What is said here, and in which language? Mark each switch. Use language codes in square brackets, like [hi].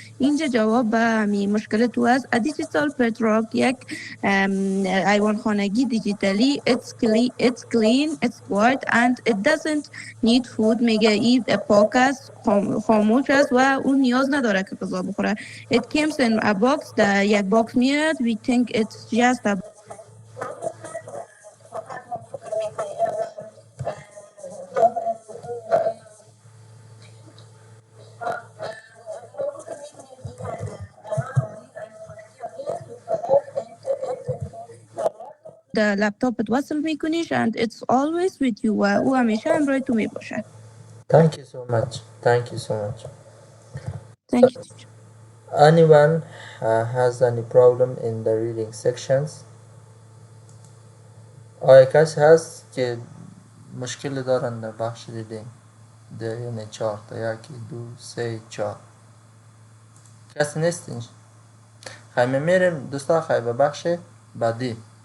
[fa] اینجا جواب به همین مشکل تو است. [en] A digital pet rock [fa] یک حیوان خانگی دیجیتالی. [en] It's clean, it's quiet and it doesn't need food. [fa] میگه این پاک است، خاموش است و اون نیاز نداره که غذا بخوره. [en] It comes in a box. [fa] در یک باکس میاد. [en] We think it's just a [fa] در لپتاپت وصل میکنیش [en] and it's always with you. [fa] و او همیشه همراه تو میباشه. [en] Thank you so much. Thank you so much. Thank you. Anyone has any problem in the reading sections? [fa] آیا کسی هست که مشکل دارن در بخش ریدینگ؟ یعنی 4 تا 1 2 3 4 کسی نیستش؟ خیلی میریم دوستا خیلی به بخش بعدی.